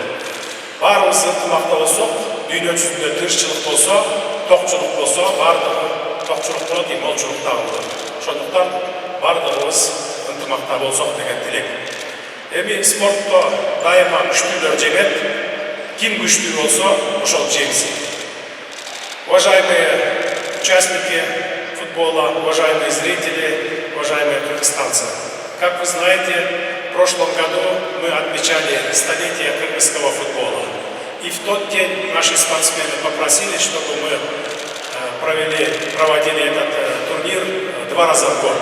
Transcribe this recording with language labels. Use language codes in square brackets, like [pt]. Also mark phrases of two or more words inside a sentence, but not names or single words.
[ky] Баарыбыз ынтымакта болсок, дүйнө жүзүндө тынччылык болсо, токчулук болсо, бардыгы токчулук болот, молчулук дагы болот. Ошондуктан бардыгыбыз ынтымакта болсок деген тилек. Эми спортто дайыма күчтүүлөр жеңет. Ким күчтүү болсо, ошол жеңсин. [ru] Уважаемые участники футбола, уважаемые зрители, уважаемые кыргызстанцы. Как вы знаете, в прошлом году мы отмечали столетие кыргызского футбола. И в тот день наши спортсмены попросили, чтобы мы проводили этот турнир 2 раза в год.